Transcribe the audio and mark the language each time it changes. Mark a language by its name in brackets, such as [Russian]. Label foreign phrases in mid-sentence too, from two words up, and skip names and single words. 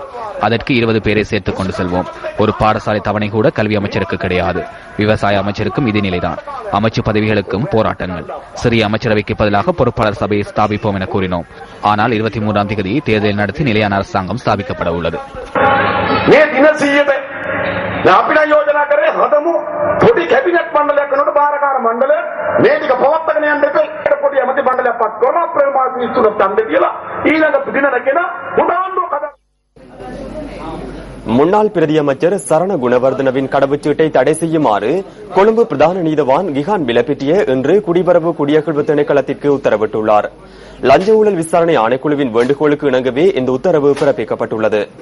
[Tamil] அதற்கு 20 பேரை சேர்த்துக் கொண்டு செல்வோம். ஒரு பாடசாலை தவணை கூட கல்வி அமைச்சருக்கு கிடையாது. விவசாய அமைச்சருக்கும் இதே நிலைதான். அமைச்சு பதவிகளுக்கும் போராட்டங்கள். சிறிய அமைச்சரவைக்கு பதிலாக பொறுப்பாளர் சபையை ஸ்தாபிப்போம் என கூறினோம். ஆனால் 23ஆம் தேதி தேர்தல் நடத்தி நிலையான அரசாங்கம் ஸ்தாபிக்கப்பட உள்ளது. [Sinhala] අපිට යෝජනා කරේ හදමු පොඩි කැබිනට් මණ්ඩලයක් වෙනකොට බාරකාර මණ්ඩලය මේ ටික පවත්වාගෙන යන්න දෙපේ පොඩි ඇමති මණ්ඩලයක් පත් කරනවා අප්‍රේල් මාස 23 තන්ද කියලා ඊළඟ දිනන කෙනා උඩාන්දුව කඩ [Tamil] முன்னாள் பிரதியமைச்சர் சரண குணவர்தனவின் கடவுச்சீட்டை தடை செய்யுமாறு கொழும்பு பிரதான நீதவான் கிஹான் பிலப்பிட்டிய இன்று குடிபரவு குடியகழ்வு திணைக்களத்திற்கு உத்தரவிட்டுள்ளார். லஞ்ச ஊழல் விசாரணை ஆணைக்குழுவின் வேண்டுகோளுக்கு இணங்கவே இந்த உத்தரவு பிறப்பிக்கப்பட்டுள்ளது.